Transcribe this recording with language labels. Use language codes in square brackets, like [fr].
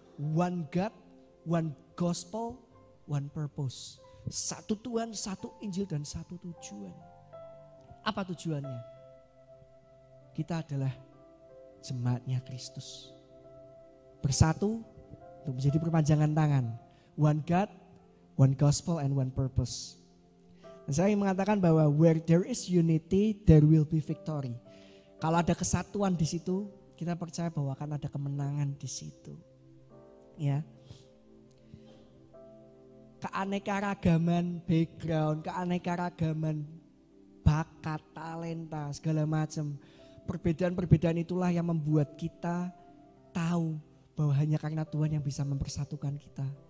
[en] One God, one gospel, one purpose. [id] Satu Tuhan, satu Injil dan satu tujuan. Apa tujuannya? Kita adalah jemaatnya Kristus. Bersatu untuk menjadi perpanjangan tangan. [en] One God, one gospel and one purpose. [id] Dan saya ingin mengatakan bahwa [en] where there is unity, there will be victory. [id] Kalau ada kesatuan di situ, kita percaya bahwa akan ada kemenangan di situ. Ya. Keanekaragaman background, keanekaragaman bakat, talenta, segala macam. Perbedaan-perbedaan itulah yang membuat kita tahu bahwa hanya karena Tuhan yang bisa mempersatukan kita.